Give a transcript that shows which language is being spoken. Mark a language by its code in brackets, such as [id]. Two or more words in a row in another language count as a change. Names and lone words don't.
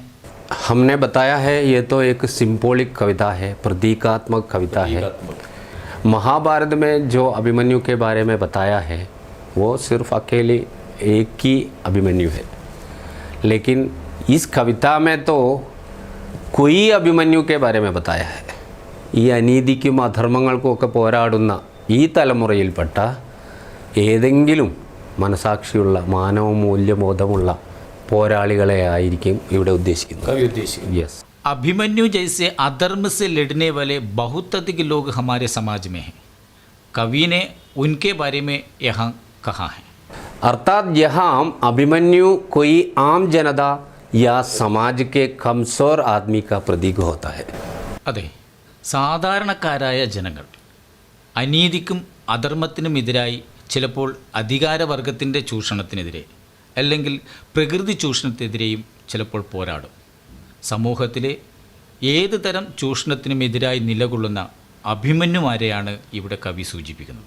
[hi] हमने बताया है ये तो एक सिंबॉलिक कविता है, प्रतीकात्मक कविता है। महाभारत में जो अभिमन्यु के बारे में बताया है वो सिर्फ अकेले एक ही अभिमन्यु है, लेकिन इस कविता में तो कोई अभिमन्यु के बारे में बताया है। [ml] ഈ അനീതിക്കും അധർമ്മങ്ങൾക്കുമൊക്കെ പോരാടുന്ന ഈ തലമുറയിൽപ്പെട്ട ഏതെങ്കിലും മനസാക്ഷിയുള്ള മാനവ മൂല്യബോധമുള്ള പോരാളികളെ ആയിരിക്കും ഇവിടെ ഉദ്ദേശിക്കുന്നത്। യെസ്, [hi] अभिमन्यु जैसे अधर्म से लड़ने वाले बहुत अधिक लोग हमारे समाज में हैं। कवि ने उनके बारे में यहाँ कहा है। अर्थात यहाँ अभिमन्यु कोई आम जनता या समाज के कमजोर आदमी का प्रतीक होता है। [ml] അതെ, സാധാരണക്കാരായ ജനങ്ങൾ അനീതിക്കും അധർമ്മത്തിനുമെതിരായി ചിലപ്പോൾ അധികാരവർഗത്തിൻ്റെ ചൂഷണത്തിനെതിരെ അല്ലെങ്കിൽ പ്രകൃതി ചൂഷണത്തിനെതിരെയും ചിലപ്പോൾ പോരാടും। സമൂഹത്തിലെ ഏത് തരം ചൂഷണത്തിനുമെതിരായി നിലകൊള്ളുന്ന അഭിമന്യുമാരെയാണ് ഇവിടെ കവി സൂചിപ്പിക്കുന്നത്।